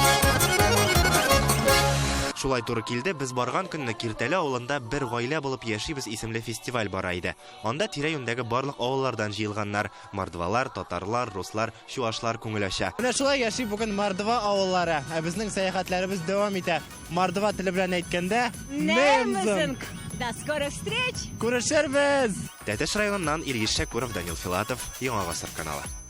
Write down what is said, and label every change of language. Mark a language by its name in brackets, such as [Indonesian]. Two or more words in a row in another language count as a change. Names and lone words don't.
[Tatar] Шулай туры килде, без барган көнне Киртәле авылында бер гаилә булып яшибез исемле фестиваль бара иде. Анда тирә-юньдәге барлык авыллардан җыелганнар. Мордвалар, татарлар, руслар, чуашлар күңеләшә. Менә шулай яши бүген Мордва авыллары. Ә безнең сәяхәтләребез дәвам итә. Мордва теле белән әйткәндә, Немзинг. [Russian] До скорых встреч! [Tatar] Күрешербез! Тәтеш районыннан Ильич Шәкүров, Данил Филатов, Яңа Гасыр каналы.